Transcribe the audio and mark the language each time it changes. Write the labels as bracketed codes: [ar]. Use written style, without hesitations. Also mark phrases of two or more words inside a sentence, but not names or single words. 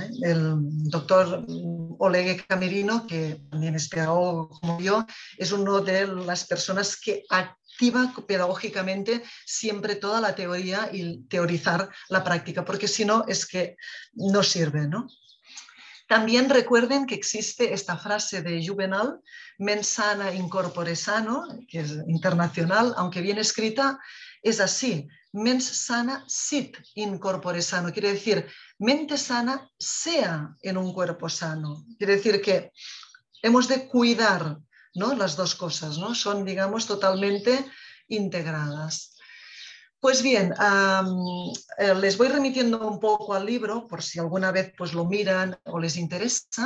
[es] El doctor Oleguer Camerino, que también es pedagogo como yo, es una de las personas que activa pedagógicamente siempre toda la teoría y teorizar la práctica, porque si no es que no sirve, ¿no? También recuerden que existe esta frase de Juvenal, [la] mens sana in corpore sano, [es] que es internacional, aunque bien escrita, es así, [la] mens sana sit in corpore sano, [es] quiere decir, mente sana sea en un cuerpo sano. Quiere decir que hemos de cuidar, ¿no? Las dos cosas, ¿no? Son, digamos, totalmente integradas. Pues bien, les voy remitiendo un poco al libro por si alguna vez pues, lo miran o les interesa.